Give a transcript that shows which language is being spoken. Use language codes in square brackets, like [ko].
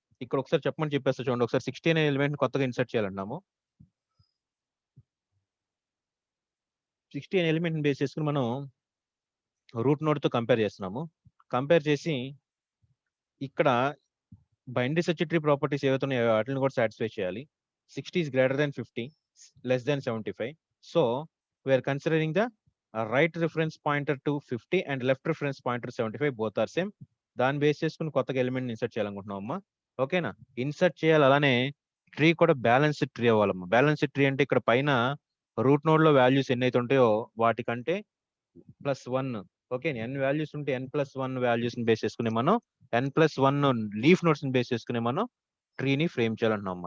[te] ఇక్కడ ఒకసారి చెప్పమని చెప్పేస్తా చూడండి. ఒకసారి 60 అనే ఎలిమెంట్ కొత్తగా ఇన్సర్ట్ చేయాలంటున్నాము. 60 అనే ఎలిమెంట్ బేస్ చేసుకుని మనం రూట్ నోడ్ తో కంపేర్ చేస్తున్నాము. కంపేర్ చేసి ఇక్కడ బైనరీ సెర్చ్ ట్రీ ప్రాపర్టీస్ ఏవైతే ఉన్నాయో వాటిని కూడా సాటిస్ఫై చేయాలి. [en] 60 is greater than 50, less than 75. So we are considering the right reference pointer to 50 and left reference pointer 75, both are same. [te] దాన్ని బేస్ చేసుకుని కొత్తగా ఎలిమెంట్ ఇన్సర్ట్ చేయాలనుకుంటున్నాం అమ్మా. ఓకేనా, ఇన్సర్ట్ చేయాలి. అలానే ట్రీ కూడా బ్యాలెన్స్డ్ ట్రీ అవ్వాలమ్మా. బ్యాలెన్స్డ్ ట్రీ అంటే ఇక్కడ పైన రూట్ నోడ్ లో వాల్యూస్ ఎన్నైతే ఉంటాయో వాటికంటే n+1 ఓకే. n వాల్యూస్ ఉంటే n+1 వాల్యూస్ ని బేస్ చేసుకుని మనం n+1 లీఫ్ నోడ్స్ ని బేస్ చేసుకుని మనం ట్రీని ఫ్రేమ్ చేయాలంటున్నాం.